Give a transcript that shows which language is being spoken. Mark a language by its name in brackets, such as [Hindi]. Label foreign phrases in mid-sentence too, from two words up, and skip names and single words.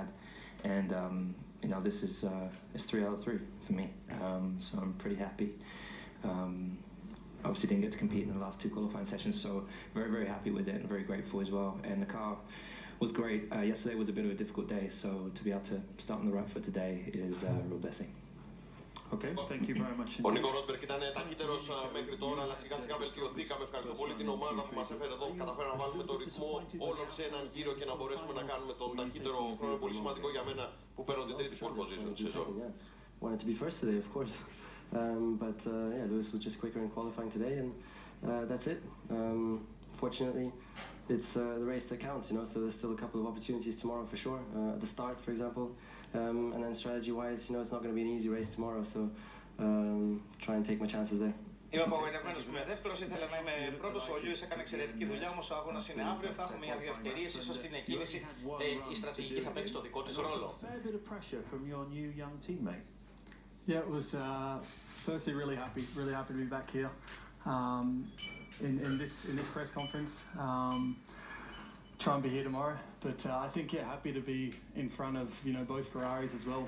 [English] And you know, this is it's 3 out of 3 for me, so I'm pretty happy. Obviously didn't get to compete in the last 2 qualifying sessions, so very, very happy with it and very grateful as well. And the car was great. Yesterday was a bit of a difficult day, so to be able to start on the right foot today is a real blessing. Okay, thank you very much. [Greek] Ο Νίκο Ρόσμπεργκ ήταν ταχύτερος μέχρι τώρα, αλλά σιγά σιγά βελτιωθήκαμε. Ευχαριστώ πολύ την ομάδα που μας έφερε εδώ. Καταφέραμε να βάλουμε το ρυθμό όλων σε έναν γύρο και να μπορέσουμε να κάνουμε τον ταχύτερο χρόνο. Πολύ σημαντικό για μένα που παίρνω την τρίτη [English] pole position [Greek] στη σεζόν. [English] Wanted to be first today, of course. But yeah, Lewis was just quicker in qualifying today, and that's it. Fortunately, it's the race that counts, you know, so there's still a couple of opportunities tomorrow for sure, at the start, for example. And then strategy-wise, you know, it's not going to be an easy race tomorrow, so try and take my chances there. [Greek] Είμαι απογοητευμένος που είμαι δεύτερος, ήθελα να είμαι πρώτος. Ο Λιούις έκανε εξαιρετική δουλειά, όμως ο αγώνας είναι αύριο, θα έχουμε μια-δύο ευκαιρίες, ίσως στην εκκίνηση η στρατηγική θα παίξει το δικό της ρόλο. [English] Yeah, it was firstly really happy to be back here in this press conference. Try and be here tomorrow, but I think happy to be in front of, you know, both Ferraris as well.